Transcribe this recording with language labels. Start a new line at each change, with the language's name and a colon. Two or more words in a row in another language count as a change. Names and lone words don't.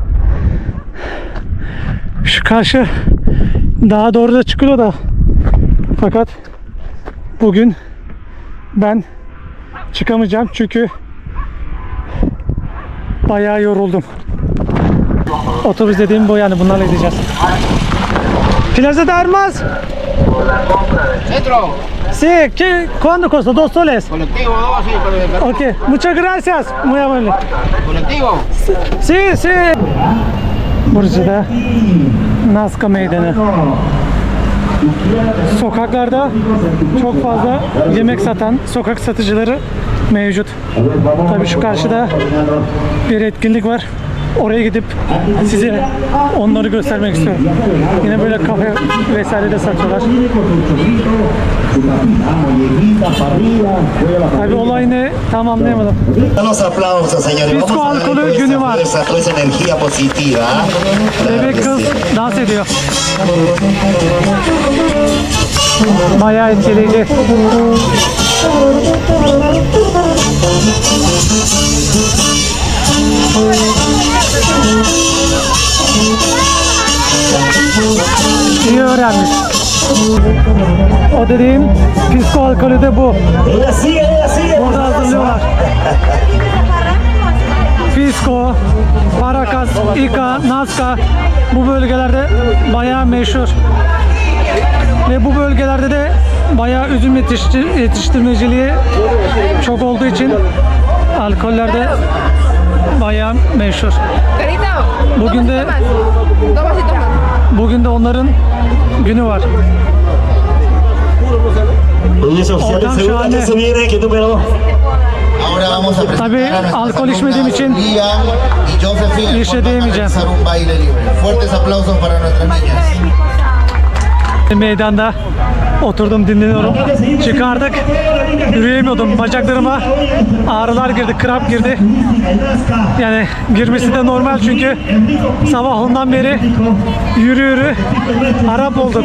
Turkish: Şu karşı daha doğru da çıkıyor da. Fakat bugün ben çıkamayacağım çünkü bayağı yoruldum. Otobüs dediğim bu yani, bunlarla gideceğiz. Plaza de Armas. Metro,
Spanish: Sí, ¿cuánto costó? $2 soles. colectivo 2, sí, pero el Ok, muchas gracias. Muy amable. colectivo. Sí, sí.
Turkish: Burası da Nazca Meydanı. Sokaklarda çok fazla yemek satan sokak satıcıları mevcut. Tabii şu karşıda bir etkinlik var. Oraya gidip size onları göstermek istiyorum. Yine böyle kafe vesaire de satıyorlar. Tabii olay ne tam anlayamadım.
Spanish: Los aplausos, señores. Pisco Vamos a
Turkish: alkolü
Spanish: darle
Turkish: günü var.
Spanish: toda esa energía positiva. Claro
Turkish: Bebek
Spanish: que
Turkish: kız
Spanish: sí.
Turkish: dans ediyor. Bayağı etkileyici. İyi öğrenmiş. O dediğim pisco alkolü de bu.
Spanish: Ella sigue.
Turkish: Burada hazırlıyorlar. Pisco, Paracas, Ica, Nazca bu bölgelerde bayağı meşhur. Ve bu bölgelerde de bayağı üzüm yetiştirmeciliği çok olduğu için alkollerde bayağı meşhur. Bugün de onların günü var.
Spanish: Oye, oficial,
Turkish: Oradan
Spanish: segunda
Turkish: şahane.
Spanish: que se viene, ¿qué número? Ahora vamos a
Turkish: Tabii
Spanish: presentar a nuestros
Turkish: alkol içmediğim
Spanish: alumnados
Turkish: için
Spanish: Liam y Josephine.
Turkish: bir şey
Spanish: Van a
Turkish: diyemeyeceğim.
Spanish: realizar un baile libre. Fuertes aplausos para nuestras niñas.
Turkish: Meydanda oturdum, dinleniyorum. Çıkardık. Yürüyemiyordum. Bacaklarıma ağrılar girdi, kramp girdi. Yani girmesi de normal çünkü sabah ondan beri yürü harap olduk.